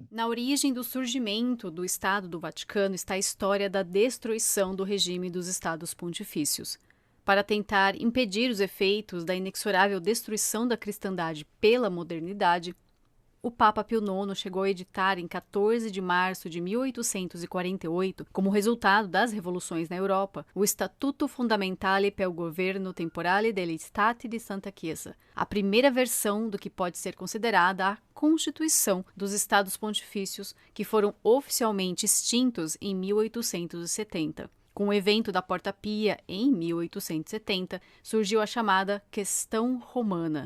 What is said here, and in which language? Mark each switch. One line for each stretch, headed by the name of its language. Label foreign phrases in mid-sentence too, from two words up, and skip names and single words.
Portuguese: Na origem do surgimento do Estado do Vaticano está a história da destruição do regime dos Estados Pontifícios. Para tentar impedir os efeitos da inexorável destruição da cristandade pela modernidade, o Papa Pio IX chegou a editar em 14 de março de 1848, como resultado das revoluções na Europa, o Statuto Fundamentale per Governo Temporale degli Stati di Santa Chiesa, a primeira versão do que pode ser considerada a Constituição dos Estados Pontifícios, que foram oficialmente extintos em 1870. Com o evento da Porta Pia, em 1870, surgiu a chamada Questão Romana.